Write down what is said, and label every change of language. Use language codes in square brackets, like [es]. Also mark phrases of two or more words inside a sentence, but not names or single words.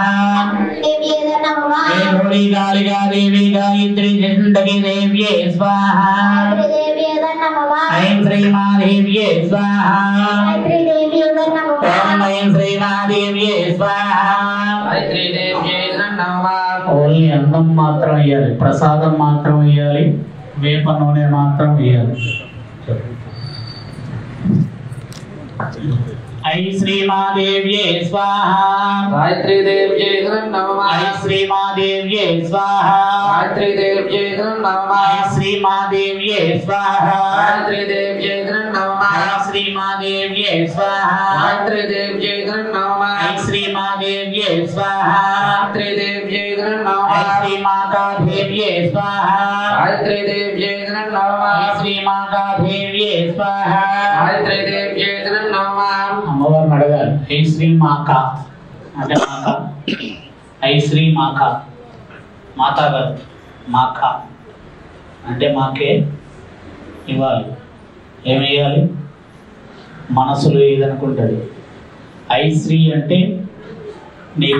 [sa] देव्यै नमः हे घोरी कालिका देवी गायत्री चण्डकी देव्ये स्वाहा गायत्री देव्यै नमः ऐं श्री महादेव्ये स्वाहा गायत्री देव्यै नमः ॐ ऐं श्री महादेव्ये स्वाहा गायत्री देव्यै नमः [te] ఓన్లీ అన్నం మాత్రం వేయాలి, ప్రసాదం మాత్రం వేయాలి, వేప నూనె మాత్రం వేయాలి. [sa] ఐ శ్రీమాదేవ్యే స్వాహ गायत्री देव्यै नमः ఐ శ్రీమాదేవ్యే స్వాహ गायत्री देव्यै नमः ఐ శ్రీమాదేవ్యే స్వాహ गायत्री देव्यै नमः ఐ శ్రీమాదేవ్యే స్వాహ गायत्री देव्यै नमः ఐ శ్రీమాదేవ్యే స్వాహ गायत्री देव्यै नमः ఐ శ్రీమాతాదేవ్యే స్వాహ गायत्री देव्यै नमः ఐ శ్రీమాతాదేవ్యే స్వాహ गायत्री देव्यै नमः [te] అమ్మవారిని అడగాలి ఐ శ్రీ మాక అంటే మాక ఐ శ్రీ మాక మాతా గారు మాక అంటే మాకే ఇవ్వాలి ఏమేయాలి మనసులో ఏదనుకుంటుంది ఐ శ్రీ అంటే నీకు